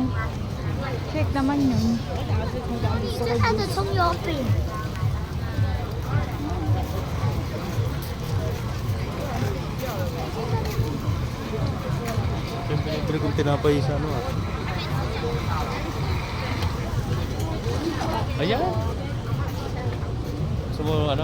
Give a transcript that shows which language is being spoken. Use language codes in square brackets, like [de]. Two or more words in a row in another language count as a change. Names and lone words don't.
[tl] Shake naman yun. [zh] 是它的葱油饼。 [tl] Siyempre kung tinapay sa ano ah. Ayan. Gusto mo ano?